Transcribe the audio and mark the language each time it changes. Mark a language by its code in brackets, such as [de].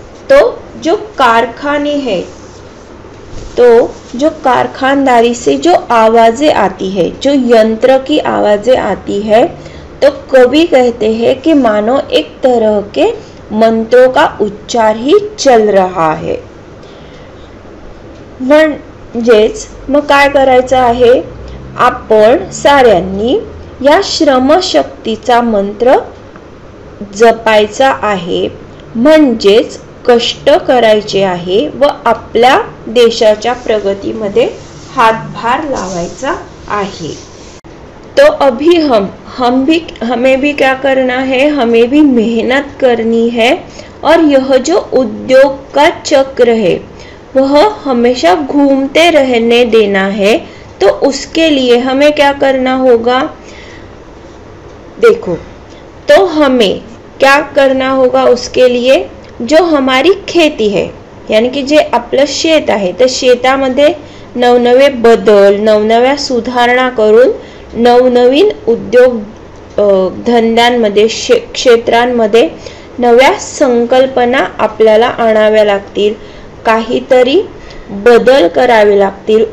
[hi] तो जो कारखाने हैं, तो जो कारखानदारी से जो आवाजें आती है, जो यंत्र की आवाजें आती है, तो कवि कहते हैं कि मानो एक तरह के मंत्रों का उच्चार ही चल रहा है। [mr] म्हणजेच मग काय करायचं आहे, आपण साऱ्यांनी या श्रमशक्तीचा मंत्र जपायचा आहे, म्हणजेच कष्ट करायचे आहे व आपल्या देशाच्या प्रगतीमध्ये हातभार लावायचा आहे। [hi] तो अभी हमें भी क्या करना है, हमें भी मेहनत करनी है और यह जो उद्योग का चक्र है वह हमेशा घूमते रहने देना है, तो उसके लिए हमें क्या करना होगा? देखो, तो हमें क्या करना होगा उसके लिए? जो हमारी खेती है, यानी की [mr] जे आपलं शेत आहे, तर शेतामध्ये नवनवे बदल, नवनव्या सुधारणा करून नवनवीन उद्योग धंद्यांमध्ये, क्षेत्रांमध्ये नव्या संकल्पना आपल्याला आणाव्या लागतील, काहीतरी बदल करावे लागतील.